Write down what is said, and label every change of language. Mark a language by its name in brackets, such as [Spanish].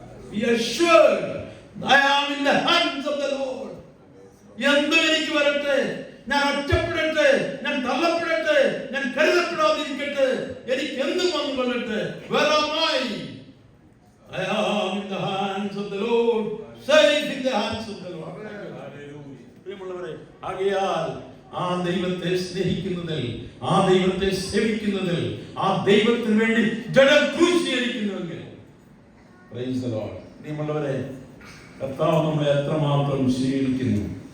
[English] Be assured, I am in the hands of the Lord. [Malayalam] എന്തും എനിക്ക് വരട്ടെ, ഞാൻ ഒറ്റപ്പെടട്ടെ, ഞാൻ തള്ളപ്പെടട്ടെ, ഞാൻ കരുതപ്പെടാതിരിക്കട്ടെ, എനിക്ക് എന്തും വന്നു കൊള്ളട്ടെ. [English] Where am I? I am in the hands of the Lord, safe in the hands of the Lord. [Malayalam] പ്രിയമുള്ളവരെ, ആകയാൽ ആ ദൈവത്തെ സ്നേഹിക്കുന്നതിൽ, ആ ദൈവത്തെ സേവിക്കുന്നതിൽ, ആ ദൈവത്തിന് വേണ്ടി ജഡം ക്രൂശീകരിക്കുന്നുവെങ്കിൽ, പ്രൈസ് ദി ലോർഡ്. പ്രിയമുള്ളവരെ, കർത്താവ് നമ്മളെ എത്രമാത്രം സ്വീകരിക്കുന്നു.